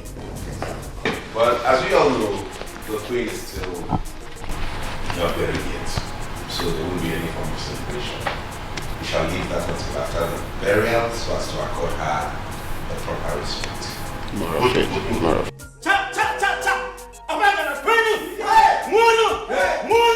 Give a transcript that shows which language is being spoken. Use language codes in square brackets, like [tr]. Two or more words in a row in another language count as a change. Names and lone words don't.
[en] But as we all know, the queen is still not buried yet. So there won't be any form of celebration. We shall leave that until after the burial so as to accord her the proper respect. Tomorrow. Cha cha cha cha! Abagana Penu! Munu! Munu!